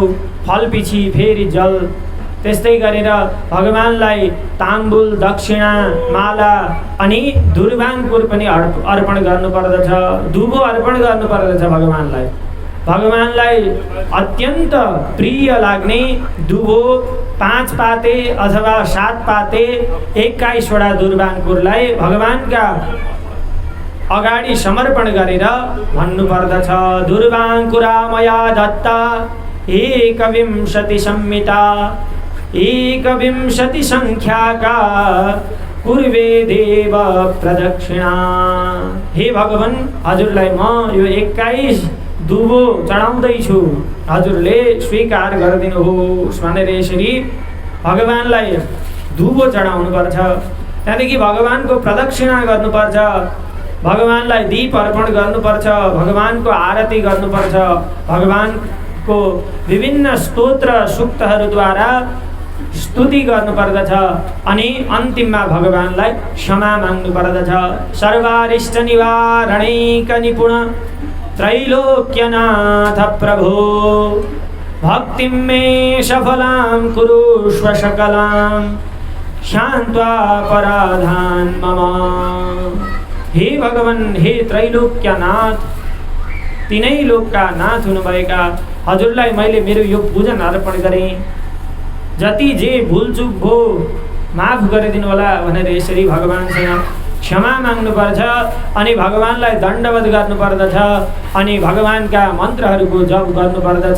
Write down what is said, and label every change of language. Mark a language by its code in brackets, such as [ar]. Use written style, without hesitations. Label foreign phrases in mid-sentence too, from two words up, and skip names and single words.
[ne] फल पछि फेरि जल, त्यस्तै गरेर भगवानलाई ताम्बुल दक्षिणा माला अनि दुर्वाङ्कुर पनि अर्पण गर्नुपर्दछ, दुबो अर्पण गर्नुपर्दछ भगवानलाई। भगवानलाई अत्यन्त प्रिय लाग्ने दुबो 5 पाते अथवा 7 पाते 21वटा दुर्वाङ्कुरलाई भगवानका अगाडि समर्पण गरेर भन्नुपर्दछ, [sa] दुर्वाङ्कुरा मया दत्ता 21 संहिता 21 संख्याका पूर्वे देव प्रदक्षिणा। [ne] हे भगवान, हजुरलाई म यो 21 दुबो चढाउँदैछु, हजुरले स्वीकार गरिदिनुहोस् भनेर यसरी भगवानलाई दुबो चढाउनुपर्छ। त्यहाँदेखि भगवानको प्रदक्षिणा गर्नुपर्छ, भगवानलाई दीप अर्पण गर्नुपर्छ, भगवानको आरती गर्नुपर्छ, भगवानको विभिन्न स्तोत्र सूक्तहरूद्वारा स्तुति गर्नुपर्दछ अनि अन्तिममा भगवानलाई क्षमा माग्नुपर्दछ। [sa] सर्वारिष्ट निवारणैक निपुण त्रैलोक्यनाथ प्रभो भक्तिं मे सफलां कुरुष्व सकलां शान्त्वा पराधान् मम। [ne] हे भगवान, हे त्रैलोक्यनाथ, तीनै लोकका नाथ हुनुभएका हजुरलाई मैले मेरो यो पूजन अर्पण गरेँ। जति जे भुलचुक भो माफ गरिदिनु होला भनेर यसरी भगवानसँग क्षमा माग्नुपर्छ अनि भगवानलाई दण्डवत गर्नुपर्दछ अनि भगवानका मन्त्रहरूको जप गर्नुपर्दछ।